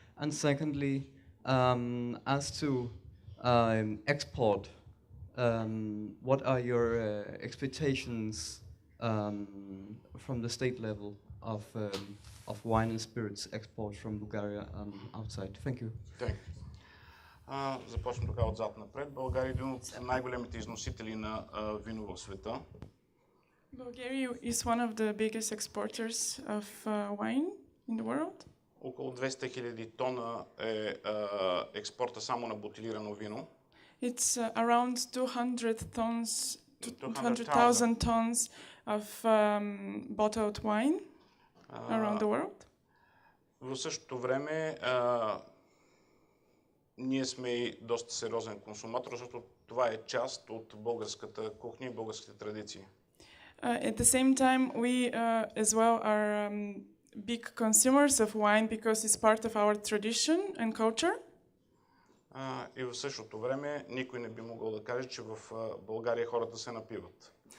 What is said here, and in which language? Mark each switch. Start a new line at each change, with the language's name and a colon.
English: And secondly, as to export, what are your expectations from the state level of wine and spirits export from Bulgaria and outside? Thank you. Okay.
Bulgarian: Започвам така отзад напред. България е един от най-големите износители на вино в света.
English: Bulgaria is one of the biggest exporters of wine in the world.
Bulgarian: Около 200 000 тона е експорта само на бутилирано вино.
English: It's around 200,000 tons of bottled wine around the world.
Bulgarian: В същото време ние сме и доста сериозен консуматор, защото това е част от българската кухня и българските традиции.
English: At the same time, we as well are big consumers of wine because it's part of our tradition and culture.
Bulgarian: И в същото време никой не би могъл да каже, че в България хората се напиват.